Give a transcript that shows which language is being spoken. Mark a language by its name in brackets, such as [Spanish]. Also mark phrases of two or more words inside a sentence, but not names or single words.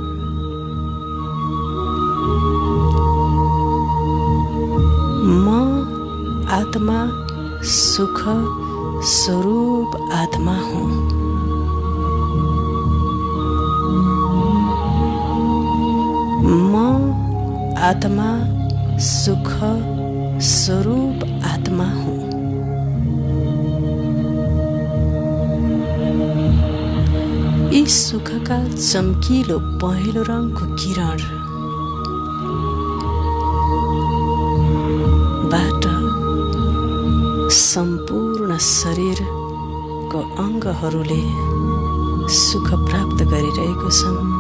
[Nepali] म आत्मा सुख स्वरूप आत्मा हूँ। म आत्मा सुख स्वरूप आत्मा हूँ। यी सुखका चम्किलो पहेँलो रङको किरण बाट सम्पूर्ण शरीरको अङ्गहरूले सुख प्राप्त गरिरहेको छन्।